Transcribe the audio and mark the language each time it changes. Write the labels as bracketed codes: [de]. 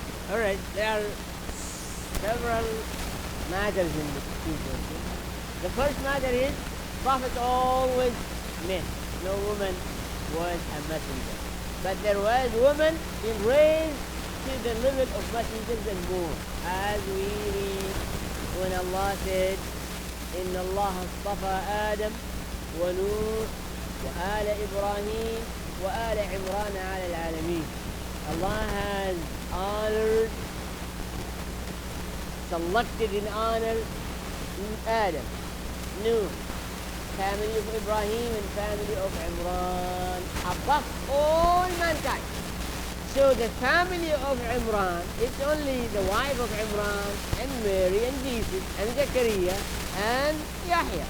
[en] Alright, there are several matters in this speech. The first matter is, Prophet always men, no woman was a messenger. But there was woman being raised to the level of messengers and more. As we read when Allah said, [ar] إِنَّ اللَّهَ اصْطَفَى آدَمَ وَنُوحَ وآل إبراهيم وآل عمران على العالمين. [en] Allah has honored, selected in honor Adam, Nuh, family of Ibrahim and family of Imran above all mankind. So the family of Imran is only the wife of Imran and Mary and Jesus and Zechariah and Yahya.